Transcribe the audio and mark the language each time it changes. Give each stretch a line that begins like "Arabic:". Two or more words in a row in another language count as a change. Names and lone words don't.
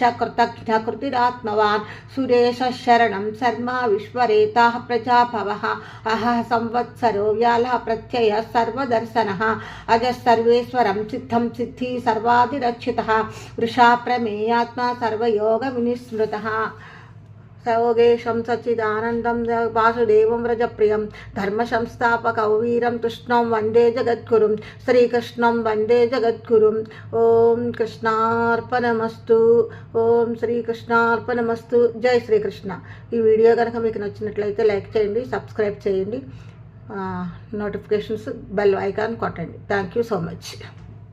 Sanskrit: कृतज्ञ कृतिरात्मवान् सुरेशः शरणं शर्मा विश्वरेताः प्रजाभवः अहः संवत्सरो व्यालः प्रत्ययः सर्वदर्शनः अजः सर्वेश्वरं सिद्धं सिद्धि सर्वाधिरक्षितः वृषा प्रमेयात्मा सर्वयोगविनिस्मृतः सयोगेशं सच्चिदानन्दं वासुदेवं व्रजप्रियं धर्मसंस्थापकं वीरं कृष्णं वन्दे जगद्गुरुं श्रीकृष्णं वन्दे जगद्गुरुं. ఓం కృష్ణార్పణమస్తు. ఓం శ్రీకృష్ణార్పణమస్తు. జై శ్రీకృష్ణ.
Telugu: ఈ వీడియో కనుక మీకు నచ్చినట్లయితే లైక్ చేయండి, సబ్స్క్రైబ్ చేయండి,
English: notifications bell icon
Telugu: కొట్టండి.
English: thank you so much.